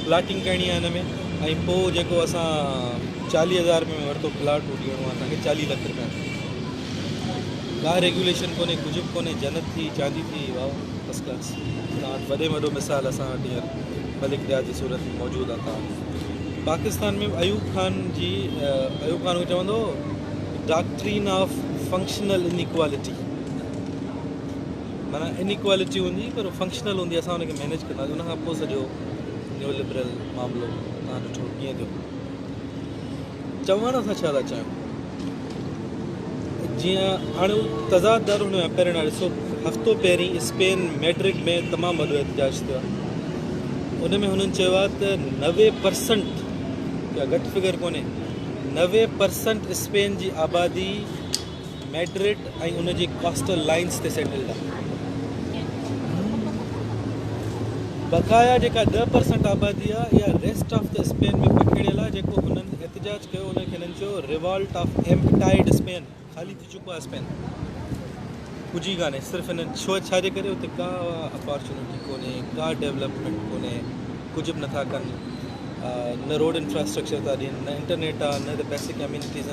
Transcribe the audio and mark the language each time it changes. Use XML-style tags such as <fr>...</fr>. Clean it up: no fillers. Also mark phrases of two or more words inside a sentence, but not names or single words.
<sd>प्लाटिंग करणी आहे हिन में ऐं पोइ जेको असां 40,000 में वरितो प्लाट उहो ॾियणो आहे असांखे 40 लख रुपया का रेगुलेशन कोन्हे कुझु बि कोन्हे जन्नत थी चांदी थी वाह</sd> <en>first class</en> <sd>तव्हां वटि वॾे में वॾो मिसाल असां वटि हींअर मलिक रियाज़ जी सूरत में मौजूदु आहे तव्हां पाकिस्तान में अयूब खान उहो चवंदो</sd> <en>doctrine of functional inequality</en> <sd>माना इनइक्वालिटी हूंदी पर फंक्शनल हूंदी असां हुनखे मैनेज कंदासीं उन खां पोइ सॼो</sd> <en>neo liberal</en> <sd>मामिलो तव्हां ॾिठो कीअं थियो चवण सां छा था चाहियूं जीअं हाणे तज़ाद दर हुन में पहिरियों ॾिसो हफ़्तो पहिरीं स्पेन मैड्रिड में तमामु वॾो एहतजाज थियो आहे उन में हुननि चयो आहे त 90% या घटि फिगर कोन्हे 90% स्पेन जी आबादी मैड्रिड ऐं उनजी</sd> <en>coastal lines</en> <sd>ते सेटल्ड आहे बक़ाया जेका 10% आबादी आहे इहा</sd> <en>rest of the Spain</en> <sd>में पकड़ियल आहे जेको हुननि एहतजाज कयो उनखे हिननि चयो</sd> <en>revolt of emptied Spain</en> <sd>ख़ाली थी चुको आहे स्पेन कुझु ई कान्हे सिर्फ़ु हिननि छाजे करे हुते का अपॉर्चुनिटी कोन्हे का डेवलपमेंट कोन्हे कुझु बि नथा कनि न</sd> <en>road infrastructure</en> <sd>था ॾियनि न इंटरनेट आहे न त</sd> <en>basic amenities</en>